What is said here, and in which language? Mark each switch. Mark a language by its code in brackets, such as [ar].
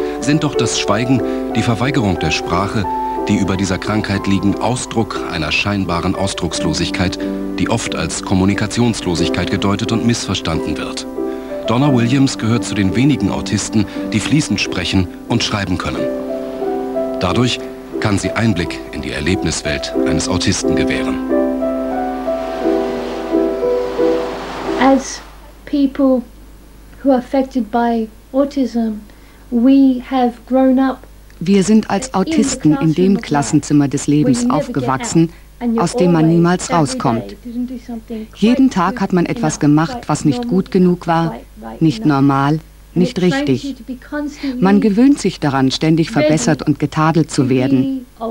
[de] Sind doch das Schweigen, die Verweigerung der Sprache, die über dieser Krankheit liegen, Ausdruck einer scheinbaren Ausdruckslosigkeit, die oft als Kommunikationslosigkeit gedeutet und missverstanden wird. Donna Williams gehört zu den wenigen Autisten, die fließend sprechen und schreiben können. Dadurch kann sie Einblick in die Erlebniswelt eines Autisten gewähren. [en] As people who are affected by autism, we have grown up. [de] Wir sind als Autisten in dem Klassenzimmer des Lebens aufgewachsen, aus dem man niemals rauskommt. Jeden Tag hat man etwas gemacht, was nicht gut genug war, nicht normal, nicht richtig. Man gewöhnt sich daran, ständig verbessert und getadelt zu werden.